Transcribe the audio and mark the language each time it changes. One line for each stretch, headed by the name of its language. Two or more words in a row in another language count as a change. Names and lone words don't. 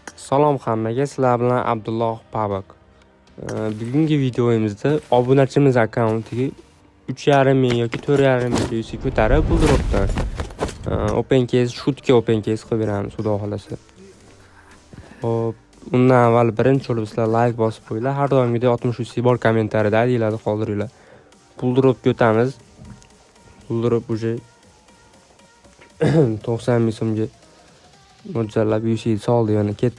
Uzbek: Salom hammaga, sizlar bilan Abdulloh Pabak. Bugungi videomizda obunachimiz akkauntiga 3,5 ming yoki 4,5 ming UC ko'tarib buldiropdan
English: open case,
Uzbek: shutga
English: open case
Uzbek: qilib beramiz, xudo xolasa. Hop, undan avval birinchi bo'lib sizlar like bosib qo'yinglar. Har doimgidek 60 UC bor kommentariyada aytinglar, qoldiringlar. Buldirop o'tamiz. Buldirop uje 90 ming so'mga mo'ljallab UC soldi, yana ketdi.